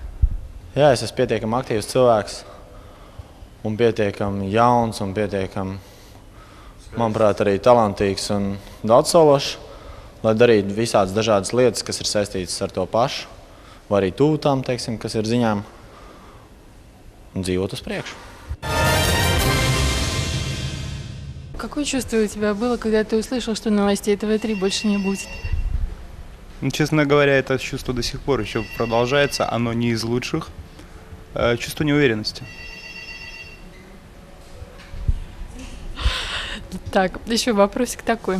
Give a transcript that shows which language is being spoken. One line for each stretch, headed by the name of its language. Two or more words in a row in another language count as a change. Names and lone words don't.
Latvian: Jā, es esmu pietiekami aktīvs cilvēks un pietiekami jauns un pietiekami, manuprāt, arī talantīgs un daudzsološs, lai darītu visādas dažādas lietas, kas ir saistītas ar to pašu, vai arī tūtām, teiksim, kas ir ziņām, un dzīvot uz priekšu.
Russian: Какое чувство у тебя было, когда ты услышал, что новостей ТВ3 больше не будет? Ну, честно говоря, это чувство до сих пор еще продолжается, оно не из лучших. Чувство неуверенности. Так, еще вопросик такой.